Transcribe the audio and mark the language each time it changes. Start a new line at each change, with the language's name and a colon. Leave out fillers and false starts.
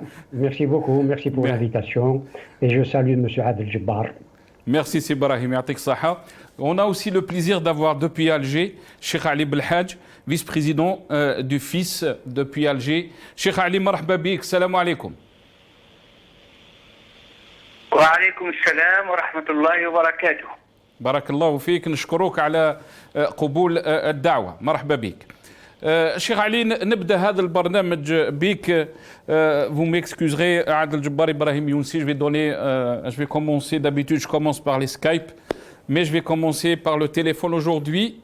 French: Merci beaucoup, merci pour l'invitation. Et je salue M. Adel Jabbar. Merci, c'est Brahim.
Arabic: Yatik Saha.
French: On a aussi le plaisir d'avoir depuis Alger Cheikh Ali Belhadj, vice-président du FIS depuis Alger.
Arabic: Cheikh Ali, marhaba bik, salam alaikum. وعليكم السلام ورحمة الله وبركاته. بارك الله فيك، نشكرك على قبول الدعوة. مرحبا بك. Cheikh Ali, نبدأ هذا البرنامج بك.
French: Vous m'excuserez, Adel Jabbar Ibrahim Younsi, je vais commencer, d'habitude je commence par les Skype, mais je vais commencer par le téléphone aujourd'hui.